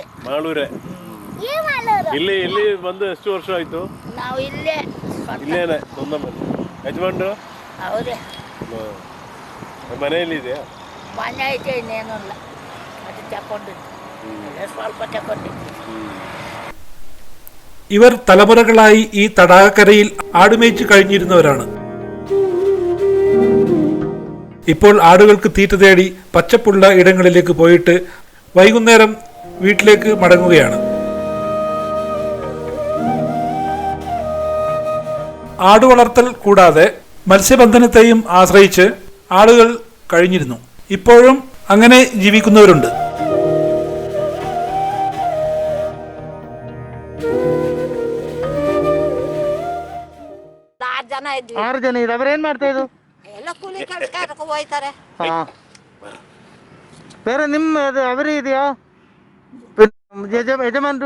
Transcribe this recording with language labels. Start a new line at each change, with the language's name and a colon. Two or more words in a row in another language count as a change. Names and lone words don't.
Kannada: ಮಾಳೂರೇ. ಇಲ್ಲಿ ಬಂದು ಎಷ್ಟು ವರ್ಷ ಆಯ್ತು? ನಾವು ಇಲ್ಲೇ ಇಲ್ಲೇನೆ ಸ್ವಂತ ಮನೆ. ಯಜಮಾನ್ರು ಅವರೇ. ಮನೆಯಲ್ಲಿ ಇದೆಯಾ? ಮನೆ ಐತೆ, ಇನ್ನೇನು ಇಲ್ಲ. ಅದು ತಗೊಂಡಿದ್ದು ಸ್ವಲ್ಪ ತಗೊಂಡಿದ್ದು.
Malayalam: ഇവർ തലമുറകളായി ഈ തടാകക്കരയിൽ ആടുമേച്ചു കഴിഞ്ഞിരുന്നവരാണ്. ഇപ്പോൾ ആടുകൾക്ക് തീറ്റ തേടി പച്ചപ്പുള്ള ഇടങ്ങളിലേക്ക് പോയിട്ട് വൈകുന്നേരം വീട്ടിലേക്ക് മടങ്ങുകയാണ്. ആടുവളർത്തൽ കൂടാതെ മത്സ്യബന്ധനത്തെയും ആശ്രയിച്ച് ആളുകൾ കഴിഞ്ഞിരുന്നു. ഇപ്പോഴും അങ്ങനെ ജീവിക്കുന്നവരുണ്ട്.
Kannada: ಆರು ಜನ ಇದೆ. ಅವ್ರೇನ್ ಮಾಡ್ತಾ ಇದ್ರು? ಎಲ್ಲ ಕೂಲಿ ಕೆಲಸಕ್ಕೆ ಹೋಯ್ತಾರೆ. ಬೇರೆ ನಿಮ್ಮ ಅವರೇ ಇದೆಯಾ ಯಜಮಾನ್ರು?